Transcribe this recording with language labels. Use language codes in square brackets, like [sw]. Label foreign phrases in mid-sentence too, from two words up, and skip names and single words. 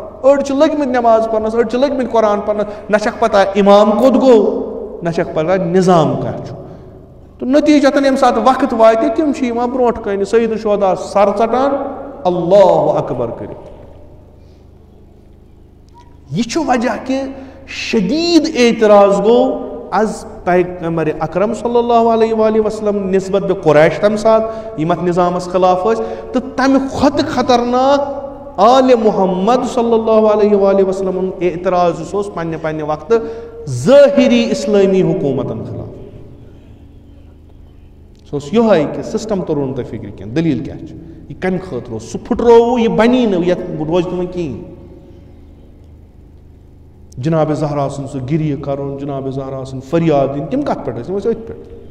[ks] أڑۍ چھِ لٔگمٕتۍ نٮ۪ماز پرنس أڑۍ چھِ لٔگمٕتۍ قرآن پرنس نہ چھکھ پتہ اِمام کوٚت گوٚو نہ چھکھ پتہ نِظام کیٛاہ چھُ. تہٕ نٔتیٖجتن ییٚمہِ ساتہٕ وقت واتہِ تِم چھِ یِوان برونٛٹھ کَنہِ سید الشہدا سر ژٹان [ar] اللہ اکبر [ks] کٔرِتھ. یہِ چھُ وجہ کہِ شدیٖد اعتراض گوٚو از پیغمبر اکرم [ar] صلی اللہ علیہ وآلہ وسلم [ks] نسبت بے قریش تمہِ ساتہٕ یِم اتھ نِظامس خلاف ٲسۍ تہٕ تمہِ کھۄتہٕ خطرناک آلِ محمد [ar] صلی اللہ علیہ وآلہ وسلم [ks] اعتراض یُس اوس پننہِ وقتہٕ ظٲہری اسلٲمی حکوٗمتن خلاف. سُہ اوس یِہوے کہِ سسٹم توٚرُو نہٕ تۄہہِ فِکرِ کینٛہہ دٔلیٖل کیٛاہ چھِ یہِ کمہِ خٲطرٕ اوس سُہ پھٕٹرووُ یہِ بنی نہٕ یتھ روزِ نہٕ وۄنۍ کِہیٖنۍ. جناب زہرا سُنٛد سُہ گِریہِ کرُن جناب زہرا سُنٛد فریاد دِنۍ تِم کتھ پٮ۪ٹھ ٲسۍ تِم ٲسۍ أتھۍ پٮ۪ٹھ.